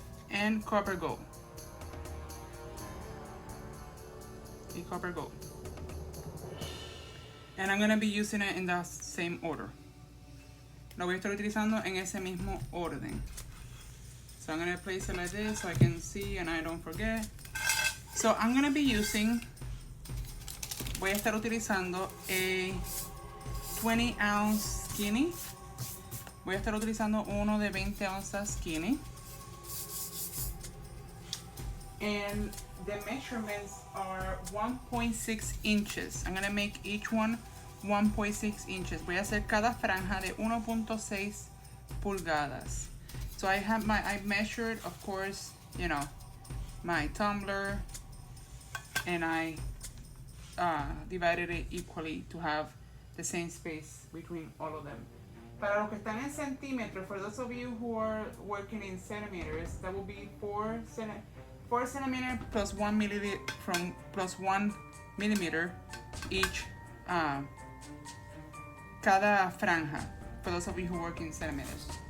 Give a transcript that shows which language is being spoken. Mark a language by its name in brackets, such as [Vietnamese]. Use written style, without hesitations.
[English] And Copper Gold. [Spanish] Y Copper Gold. [English] And I'm going to be using it in the same order. [Spanish] Lo voy a estar utilizando en ese mismo orden. [English] So I'm going to place it like this so I can see and I don't forget. So I'm going to be using, [Spanish] voy a estar utilizando [English] a 20 ounce skinny. [Spanish] Voy a estar utilizando uno de 20 onzas skinny. [English] And the measurements are 1.6 inches. I'm going to make each one 1.6 inches. [Spanish] Voy a hacer cada franja de 1.6 pulgadas. [English] So I measured, of course, you know, my tumbler, and I divided it equally to have the same space between all of them. [Spanish] Para los que están en centímetros, [English] for those of you who are working in centimeters, that will be 4 centimeters plus 1 milliliter from plus 1 millimeter each, [Spanish] cada franja, [English] for those of you who work in centimeters.